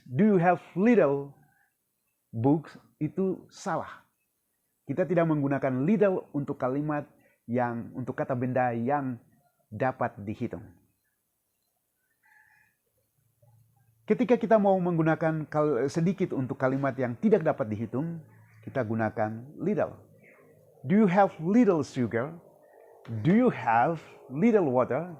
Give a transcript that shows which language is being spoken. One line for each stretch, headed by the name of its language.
English: Do you have little books?
Indonesian: Itu salah. Kita tidak menggunakan little untuk kalimat yang untuk kata benda yang dapat dihitung. Ketika kita mau menggunakan sedikit untuk kalimat yang tidak dapat dihitung, kita gunakan little.
English: Do you have little sugar? Do you have little water?